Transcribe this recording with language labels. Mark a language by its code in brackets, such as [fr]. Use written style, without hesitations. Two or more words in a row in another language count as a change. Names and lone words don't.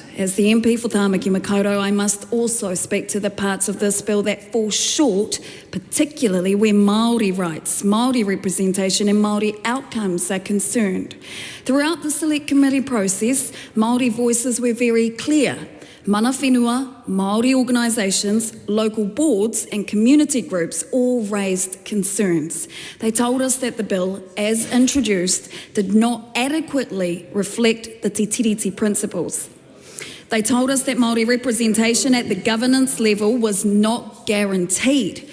[en] As the MP for Tāmaki Makaurau, I must also speak to the parts of this bill that fall short, particularly where Māori rights, Māori representation and Māori outcomes are concerned. Throughout the Select Committee process, Māori voices were very clear. [mi] Mana whenua, [en] Māori organisations, local boards and community groups all raised concerns. They told us that the bill, as introduced, did not adequately reflect the Te Tiriti principles. They told us that Māori representation at the governance level was not guaranteed.